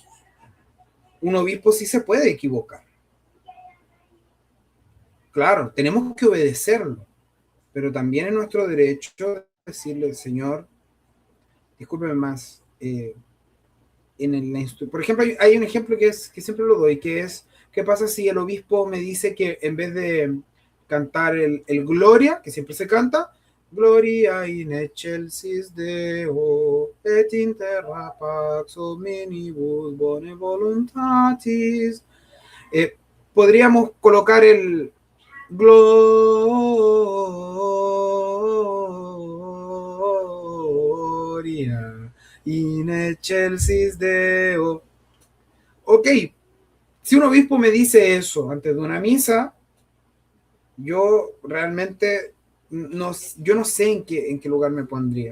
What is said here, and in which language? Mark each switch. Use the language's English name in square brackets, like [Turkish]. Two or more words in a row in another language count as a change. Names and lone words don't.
[Spanish] Un obispo sí se puede equivocar. Claro, tenemos que obedecerlo, pero también es nuestro derecho decirle, Señor, discúlpeme más. Por ejemplo, hay un ejemplo que siempre lo doy, que es, ¿qué pasa si el obispo me dice que en vez de cantar el Gloria, que siempre se canta, [Latin] Gloria in excelsis Deo, et in terra pax omnibus bone voluntatis, [Spanish] podríamos colocar el Gloria in excelsis Deo. Ok, si un obispo me dice eso antes de una misa, yo realmente yo no sé en qué lugar me pondría.